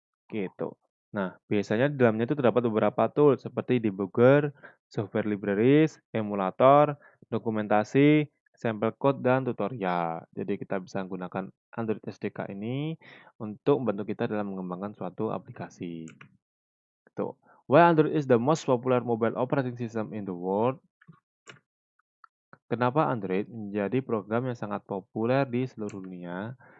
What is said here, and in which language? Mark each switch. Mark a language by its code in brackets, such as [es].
[id] Gitu. Nah, biasanya di dalamnya itu terdapat beberapa tool seperti debugger, software libraries, emulator, dokumentasi, sampel code, dan tutorial. Jadi kita bisa menggunakan Android SDK ini untuk membantu kita dalam mengembangkan suatu aplikasi. Gitu. [en] Why Android is the most popular mobile operating system in the world? [id] Kenapa Android menjadi program yang sangat populer di seluruh dunia?